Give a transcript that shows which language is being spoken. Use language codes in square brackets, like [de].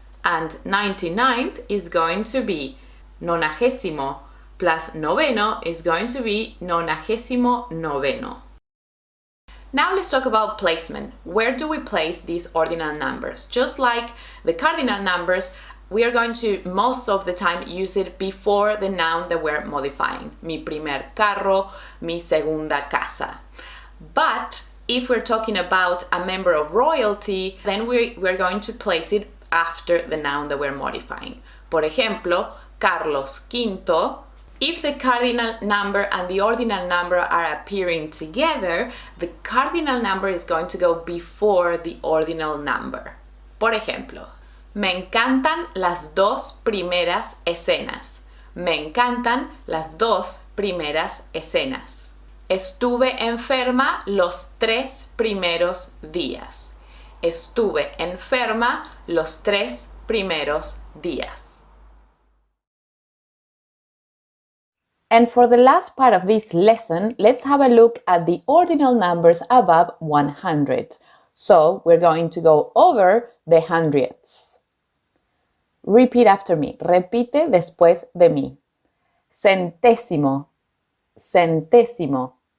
[en] And 99th is going to be nonagésimo plus noveno is going to be nonagésimo noveno. Now let's talk about placement. Where do we place these ordinal numbers? Just like the cardinal numbers, we are going to most of the time use it before the noun that we're modifying. [es] Mi primer carro, mi segunda casa. [en] But if we're talking about a member of royalty, then we're going to place it after the noun that we're modifying. [es] Por ejemplo, Carlos Quinto. [en] If the cardinal number and the ordinal number are appearing together, the cardinal number is going to go before the ordinal number. [es] Por ejemplo, me encantan las dos primeras escenas. Me encantan las dos primeras escenas. Estuve enferma los 3 primeros días. Estuve enferma los 3 primeros días. [en] And for the last part of this lesson, let's have a look at the ordinal numbers above 100. So we're going to go over the hundredths. Repeat after me. [es] Repite después de mí. Centésimo, centésimo.